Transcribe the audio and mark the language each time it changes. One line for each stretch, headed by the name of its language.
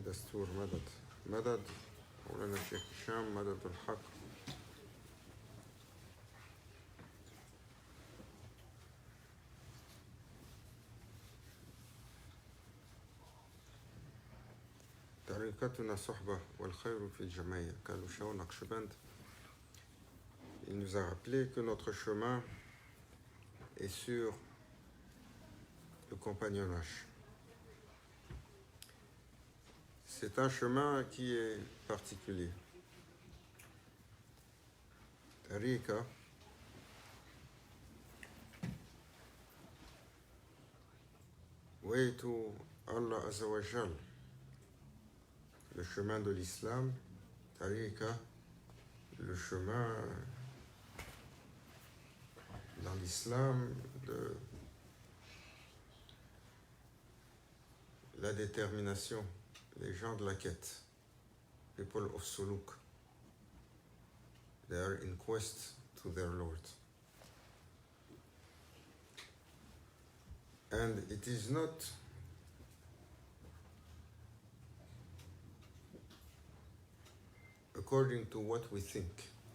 Arabic: دستور مدد مدد مولانا الشيخ هشام. مدد الحق. طريقتنا صحبة والخير في الجميع. Kalusha Naqshband.
French: Il nous a rappelé que notre chemin est sur le compagnonnage. C'est un chemin qui est particulier. Tariqa, way to Allah Azza wa Jal, le chemin de l'islam. Tariqa, le chemin dans l'islam de la détermination, les gens de la quête,
English: people of suluk. They are in quest to their Lord. And it is not according to what we think.